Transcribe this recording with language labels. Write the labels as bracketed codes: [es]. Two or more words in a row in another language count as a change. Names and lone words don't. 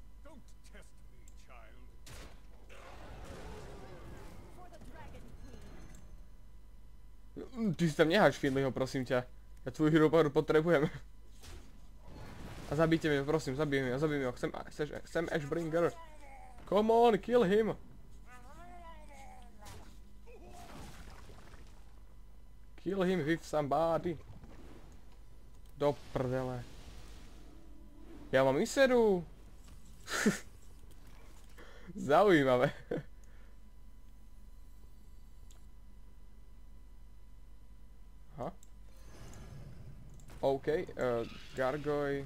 [sk] Ty si tam neháš Finleyho, prosím ťa. Ja tvoju hero power potrebujem. A zabijte mi ho, prosím, zabij mi ho. Chcem Ashbringer. [en] Come on, kill him. Kill him with somebody. [sk] Do prdele. Ja mám Iseru. Zaujímavé. Aha. OK, Gargoy.